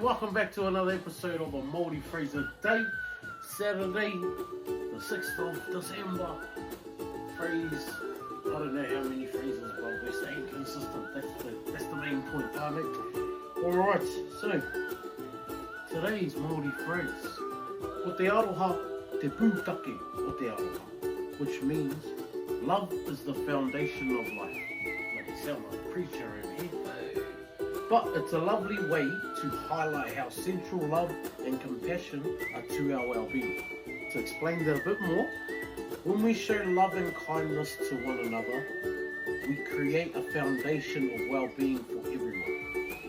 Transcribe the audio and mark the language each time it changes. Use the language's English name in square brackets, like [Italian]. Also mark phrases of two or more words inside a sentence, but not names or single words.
[English] Welcome back to another episode of a Māori Phrase a Day. Saturday, the 6th of December. Phrase, I don't know how many phrases, but we're staying consistent. That's the main point, whānau. Alright, so today's Māori phrase. [Māori] O te aroha, te pūtake o te aroha. [English] Which means, love is the foundation of life. Like you sound like a preacher over here. But it's a lovely way to highlight how central love and compassion are to our well-being. To explain that a bit more, when we show love and kindness to one another, we create a foundation of well-being for everyone.